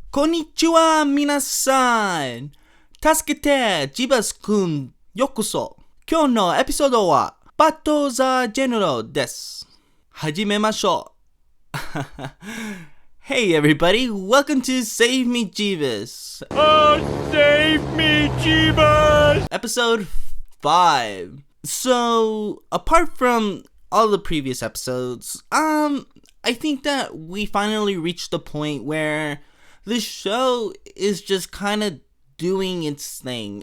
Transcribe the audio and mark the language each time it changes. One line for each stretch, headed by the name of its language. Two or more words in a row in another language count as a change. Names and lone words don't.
Japanese: こんにちは皆さん！助けてJebusくんようこそ! 今日のエピソードはバトル・ザ・ジェネラルです. 始めましょう.
English: Hey everybody, welcome to Save Me Jebus. Oh, save me, Jebus! Episode 5. So, apart from all the previous episodes, I think that we finally reached the point where the show is just kind of doing its thing.